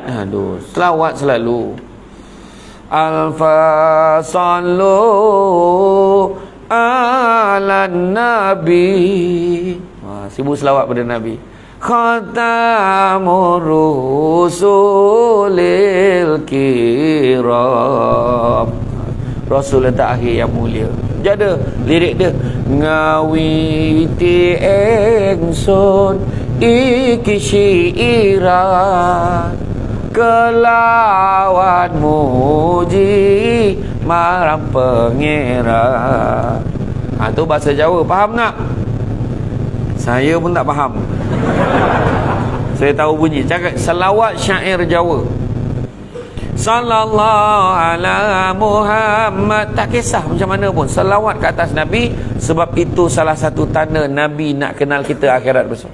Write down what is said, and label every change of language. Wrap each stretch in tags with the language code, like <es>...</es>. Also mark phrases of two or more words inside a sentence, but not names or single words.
<ms>Aduh, selawat selalu. Alfa</ms> <ar>صلوا على النبي.</ar> <ms>Sibuk selawat pada Nabi.</ms> <ar>خاتم الرسل الكرام.</ar> <ms>Rasul terakhir yang mulia. Jadi lirik dia,</ms> <jv>ngawiti engsun iki syiiran kelawan muji marang pangeran.</jv> <ms>Tu bahasa Jawa, faham tak? Saya pun tak faham. Saya tahu bunyi. Cakap selawat syair Jawa.</ms> <ar>صلى الله على محمد.</ar> <ms>Tak kisah macam mana pun, selawat ke atas Nabi. Sebab itu salah satu tanda Nabi nak kenal kita akhirat besok.</ms>